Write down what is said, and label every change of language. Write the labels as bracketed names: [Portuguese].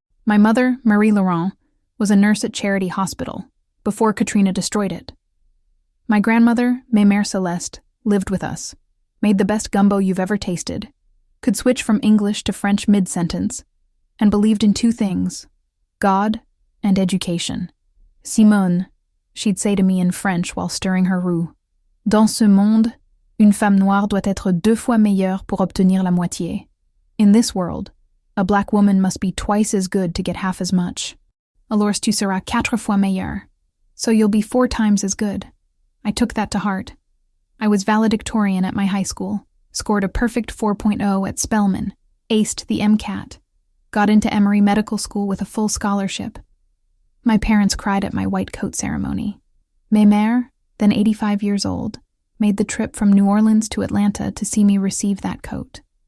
[English] My mother, Marie Laurent, was a nurse at Charity Hospital, before Katrina destroyed it. My grandmother, Mère Celeste, lived with us, made the best gumbo you've ever tasted, could switch from English to French mid-sentence, and believed in 2 things, God and education. [French] Simone, [English] she'd say to me in French while stirring her roux, [French] dans ce monde, une femme noire doit être 2 fois meilleure pour obtenir la moitié. [English] In this world, a black woman must be twice as good to get half as much. [French] Alors tu seras 4 fois meilleure. [English] So you'll be 4 times as good. I took that to heart. I was valedictorian at my high school, scored a perfect 4.0 at Spelman, aced the MCAT, got into Emory Medical School with a full scholarship. My parents cried at my white coat ceremony. [French] Ma mère, [English] then 85 years old, made the trip from New Orleans to Atlanta to see me receive that coat.